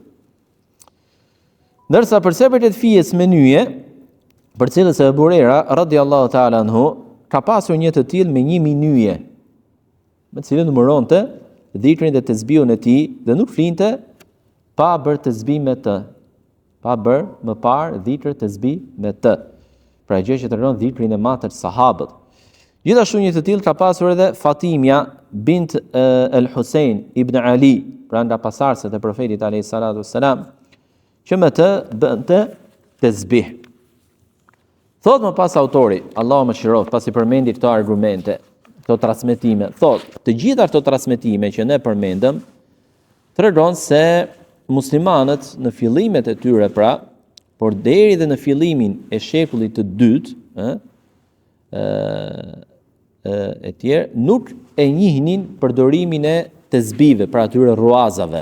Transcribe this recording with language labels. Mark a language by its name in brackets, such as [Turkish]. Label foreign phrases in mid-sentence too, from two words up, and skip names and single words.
[Albanian] Ndërsa për sepërtet fijes me nyje, për cilës e Abu Huraira [Arabic] رضي الله تعالى عنه [Albanian] ka pasur një të tillë me 1000 nyje, me cilën numëronte dhikrin dhe tasbihun e tij dhe nuk flinte pa bërë tasbih me të, pa bërë më parë dhikr tasbih me të. Pra gjë që tregon dhikrin e madh të sahabët. Gjithashtu një të tillë ka pasur edhe Fatimja bint al-Husayn ibn Ali, pra nga pasardhësit e profetit [Arabic] عليه الصلاة والسلام, [Albanian] që me të bënte tasbih. Thot më pas autori, Allahu më shiroj, pasi përmendi këto argumente, këto transmetime, thot, të gjitha këto transmetime që ne përmendëm, tregon se muslimanët në fillimet e tyre, pra, por deri dhe në fillimin e shekullit të dytë, e tjerë, nuk e njihnin përdorimin e tezbive, pra atyre ruazave.